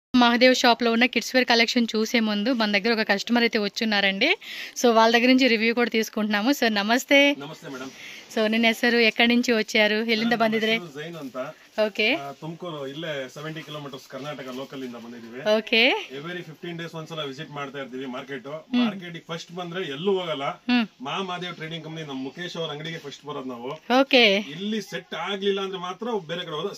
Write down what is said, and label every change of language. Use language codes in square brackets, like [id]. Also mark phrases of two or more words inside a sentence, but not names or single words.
[te] మహాదేవ్ షాప్లో ఉన్న [en] kids wear collection [te] చూసే ముందు మన దగ్గర ఒక కస్టమర్ అయితే వచ్చున్నారండి. సో వాళ్ళ దగ్గర నుంచి రివ్యూ కూడా తీసుకుంటున్నాము. సార్ నమస్తే. [kn] ನಮಸ್ತೆ ಮೇಡಮ್. [te] ಸೊ [kn] ನಿನ್ನ ಹೆಸರು [te] ఎక్కడి నుంచి వచ్చారు, [kn] ಎಲ್ಲಿಂದ ಬಂದಿದ್ರೆ? ಜೈನ್ ಅಂತ. ಓಕೆ. ತುಮಕೂರು ಇಲ್ಲೇ 70 ಕಿಲೋಮೀಟರ್ಸ್ ಕರ್ನಾಟಕ ಲೋಕಲ್ ಇಂದ ಬಂದಿದ್ದೀವಿ. ಓಕೆ. [en] every 15 days [kn] ಒಂದ್ಸಲ ವಿಸಿಟ್ ಮಾಡ್ತಾ ಇರ್ತೀವಿ ಮಾರ್ಕೆಟ್ ಗೆ ಫಸ್ಟ್ ಬಂದ್ರೆ ಎಲ್ಲೂ ಹೋಗಲ್ಲ. ಮಹಾದೇವ್ ಟ್ರೇಡಿಂಗ್ ಕಂಪನಿ ನಮ್ಮ ಮುಖೇಶ್ ಅವ್ರ ಅಂಗಡಿಗೆ ಫಸ್ಟ್ ಬರೋದು ನಾವು. ಓಕೆ. ಇಲ್ಲಿ ಸೆಟ್ ಆಗ್ಲಿಲ್ಲ ಅಂದ್ರೆ ಮಾತ್ರ ಬೇರೆ ಕಡೆ ಹೋದ.